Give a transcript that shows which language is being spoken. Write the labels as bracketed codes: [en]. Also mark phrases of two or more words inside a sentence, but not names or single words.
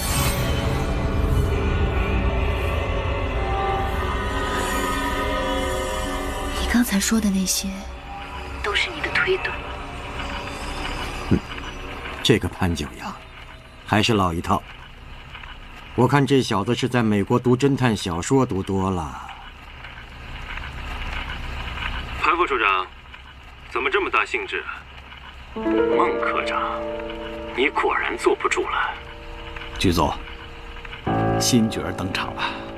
[zh] 你剛才說的那些，都是你的推斷。這個潘九陽，還是老一套。我看這小子是在美國讀偵探小說讀多了。潘副處長，怎麼這麼大興致？孟科長，你果然坐不住了。劇組，新角登場了。